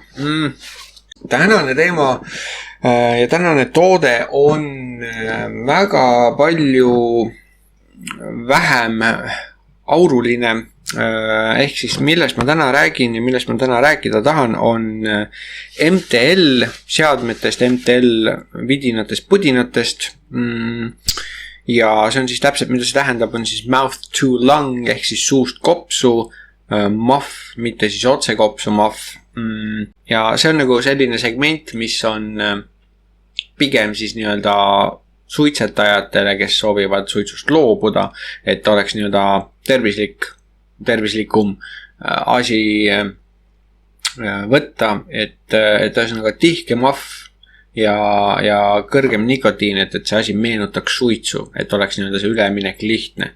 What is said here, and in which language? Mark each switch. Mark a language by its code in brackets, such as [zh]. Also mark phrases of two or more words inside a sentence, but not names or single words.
[et] Tänane teema ja tänane toode on väga palju vähem auruline, ehk siis millest ma täna räägin ja millest ma täna rääkida tahan, on MTL seadmetest, MTL vidinatest, pudinatest. Ja see on siis täpselt, mida see tähendab, on siis [en] mouth to lung [et] ehk siis suust kopsu. Muff, mitte siis otse kopsu muff. Ja see on nagu selline segment, mis on pigem siis nii-öelda suitsetajatele, kes soovivad suitsust loobuda, et oleks nii-öelda tervislikum asi võtta, et ühesõnaga tihke muff ja kõrgem nikotiin, et see asi meenutaks suitsu, et oleks nii-öelda see üleminek lihtne.